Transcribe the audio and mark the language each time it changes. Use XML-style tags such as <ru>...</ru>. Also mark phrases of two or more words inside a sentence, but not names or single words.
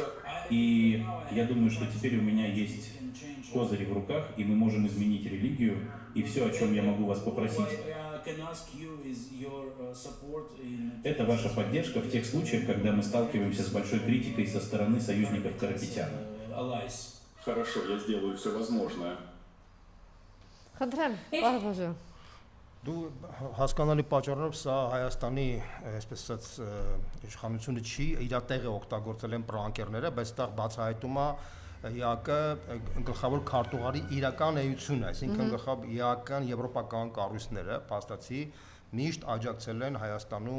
<ru>И я думаю, что теперь у меня есть козыри в руках, и мы можем изменить религию. И все, о чем я могу вас попросить, это ваша поддержка в тех случаях, когда мы сталкиваемся с большой критикой со стороны союзников Карапетяна. Хорошо, я сделаю все возможное.</ru> <hy>Խնդրեմ, պարոն Բոզոյան։ Դու հասկանալի պատճառով սա Հայաստանի, այսպես ասած, իշխանությունը չի իր տեղը օգտագործել են պրանկերները, բայց դա բացահայտում է ԵԱՀԿ գլխավոր քարտուղարի իրական էությունը, այսինքն ԵԱՀԿ-ն եվրոպական կառույցները, փաստացի միշտ աջակցել են Հայաստանում</hy>